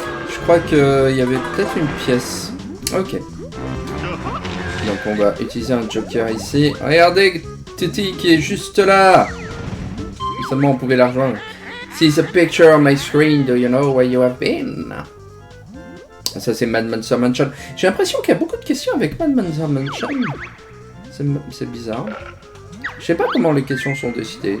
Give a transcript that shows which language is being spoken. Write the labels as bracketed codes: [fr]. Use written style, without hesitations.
[fr] Je crois qu'il y avait peut-être une pièce. Ok. Donc on va utiliser un joker ici. Regardez Tutti qui est juste là. Si seulement on pouvait la rejoindre. [en] See the picture on my screen, do you know where you have been? [fr] Ça c'est Mad Monster Mansion. J'ai l'impression qu'il y a beaucoup de questions avec Mad Monster Mansion. C'est bizarre. Je sais pas comment les questions sont décidées.